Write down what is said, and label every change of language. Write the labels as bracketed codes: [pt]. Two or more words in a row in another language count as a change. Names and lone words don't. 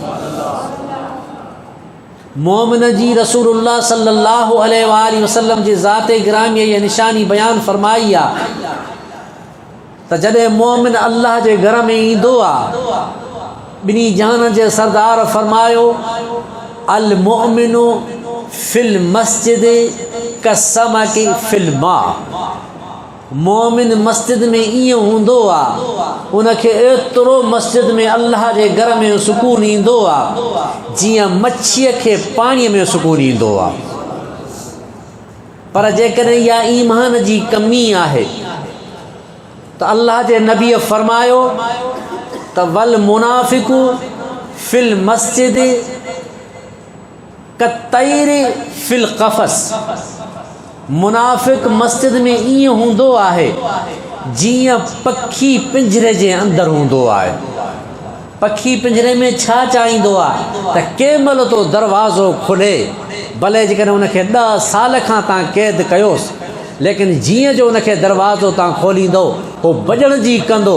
[sd] मोमिन जी रसूलुल्लाह [ar] صلى الله عليه وسلم [sd] जी ज़ाते गिरामी इहा निशानी बयान फरमाई आहे त जॾहिं मोमिन अल्लाह जे घर में ईंदो आहे, ॿिनी जहान जे सरदार फरमायो, [ar] المؤمنُ في المسجد كالسمكِ في الماء. [sd] मोमिन मस्जिद में ईअं हूंदो आहे, उनखे एतिरो मस्जिद में अल्लाह जे घर में सुकून ईंदो आहे जीअं मच्छीअ खे पाणीअ में सुकून ईंदो आहे। पर जेकॾहिं इहा ईमान जी कमी आहे त अल्लाह जे नबीअ फरमायो त [ar] والمنافقُ في المسجد كالطيرِ في القفص. [sd] मुनाफ़िक मस्जिद में ईअं हूंदो आहे जीअं पखी पिंजरे जे अंदरि हूंदो आहे। पखी पिंजरे में छा चाहींदो आहे त कंहिं महिल तो दरवाज़ो खुले, भले जेकॾहिं उनखे 10 साल खां तव्हां क़ैद कयोसि, लेकिन जीअं जो उनखे दरवाज़ो तव्हां खोलींदो उहो भॼण जी कंदो।